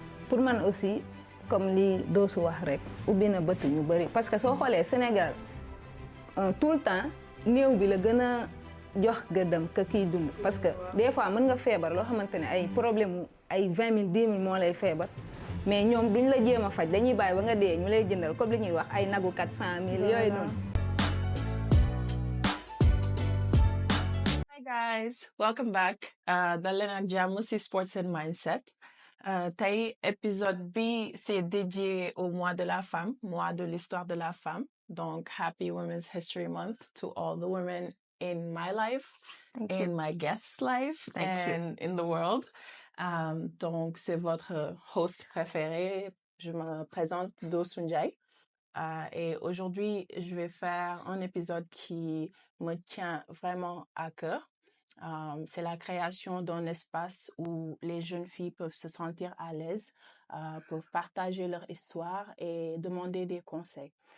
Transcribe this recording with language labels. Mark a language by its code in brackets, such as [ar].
[wo] Pour man aussi comme li Doosu wax rek ubbi na bët ñu bëri parce que soo xoolee Sénégal tout le temps néew bi la gën a jox gëddam ka kiy dund [fr] parce que des fois [wo] mën nga feebar loo xamante ne ay problème ay 20 000 10 000 moo lay feebar mais ñoom duñ la jéem a faj dañuy bàyyi ba nga dee ñu lay jëndal comme li ñuy wax ay nagu 400 000 yooyu noonu. [en] Hi guys, welcome back. [wo] Dal leen ak jàmm ci [en] Sports and Mindset. [fr] Tey épisode bi c'est dédié au mois de la femme, mois de l'histoire de la femme. [en] Donc happy Women's History Month to all the women in my life, in my guest's life, and in the world. [fr] Donc c'est votre host préféré. Je me présente Doosu Ndiaye. Et aujourd'hui, je vais faire un épisode qui me tient vraiment à cœur. C'est la création d'un espace où les jeunes filles peuvent se sentir à l'aise, peuvent partager leur histoire et demander des conseils.